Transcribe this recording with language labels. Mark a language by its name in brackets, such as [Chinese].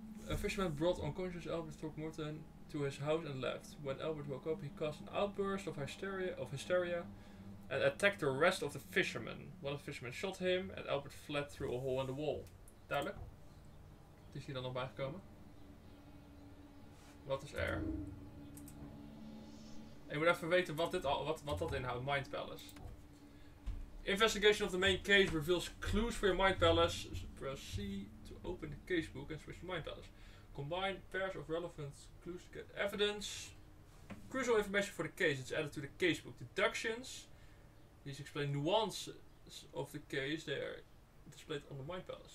[English] A fisherman brought unconscious Albert Throckmorton to his house and left. When Albert woke up, he caused an outburst of hysteria and attacked the rest of the fishermen. One of the fishermen shot him and Albert fled through a hole in the wall. [Dutch] Duidelijk? Wat is hier dan nog bijgekomen? Wat is er? Ik moet even weten wat dat inhoudt. [English] Mind Palace. Investigation of the main case reveals clues for your Mind Palace. Proceed to open the casebook and switch to Mind Palace. Combine pairs of relevant clues to get evidence. Crucial information for the case. It's added to the casebook. Deductions. These explain nuances of the case. They are displayed on the Mind Palace.